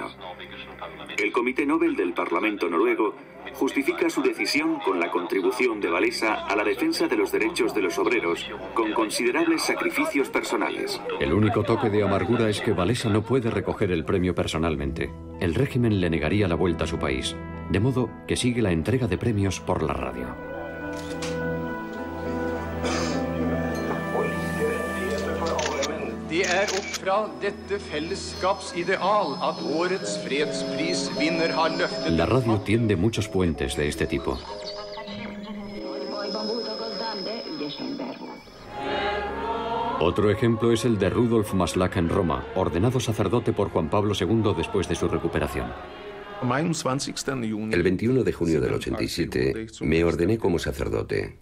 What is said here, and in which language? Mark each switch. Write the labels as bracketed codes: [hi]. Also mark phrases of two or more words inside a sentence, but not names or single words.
[es] El Comité Nobel del Parlamento noruego justifica su decisión con la contribución de Walesa a la defensa de los derechos de los obreros, con considerables sacrificios personales. El único toque de amargura es que Walesa no puede recoger el premio personalmente. El régimen le negaría la vuelta a su país, de modo que sigue la entrega de premios por la radio. [no] Det opp fra dette fellesskapsideal at årets fredsprisvinner har løftet. [es] La radio tiende muchos puentes de este tipo. Otro ejemplo es el de Rudolf Maslach en Roma, ordenado sacerdote por Juan Pablo II después de su recuperación. El 21 de junio del 87 me ordené como sacerdote.